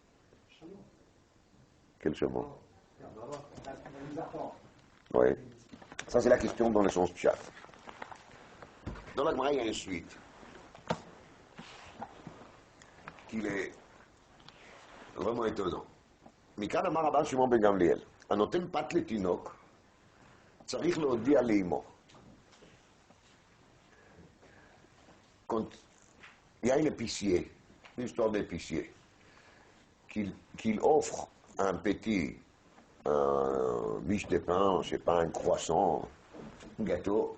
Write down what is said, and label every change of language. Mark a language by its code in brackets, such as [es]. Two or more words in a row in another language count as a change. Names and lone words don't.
[fr] Quel chemin? Oui. Ça, c'est la question dans le sens pshat. Dans la Gemara, il y a une suite qui est vraiment étonnant. [he] מכאן אמר רבן שמעון בן גמליאל, הנותן פת לתינוק, צריך להודיע לאמו. [fr] Quand il y a un épicier, une histoire d'épicier, qu'il offre un petit miche de pain, je ne sais pas, un croissant, un gâteau.